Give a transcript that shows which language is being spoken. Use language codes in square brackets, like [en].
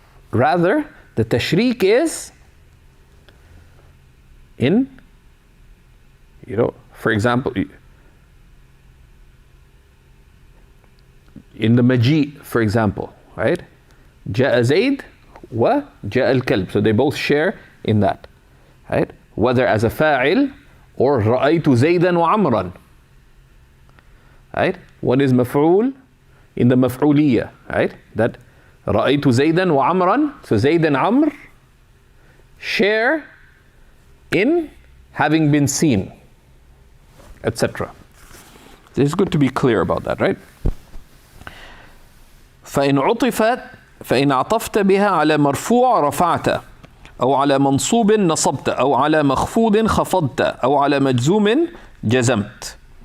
[en] Rather, the tashriq is in, you know, for example, in the maji', for example, right? [ar] جاء زيد وجاء الكلب. [en] So they both share in that, right? Whether as a fa'il or [ar] رأيت زيدا وعمرا, [en] right? One is maf'ul in the maf'uliyya, right? [ar] That رأيت زيدا وعمرا. [en] So Zayd and Amr share in having been seen, etc. It's good to be clear about that, right? [ar] فإن عطفت فإن عطفت بها على مرفوع رفعت أو على منصوب نصبت أو على مخفوض خفضت أو على مجزوم جزمت.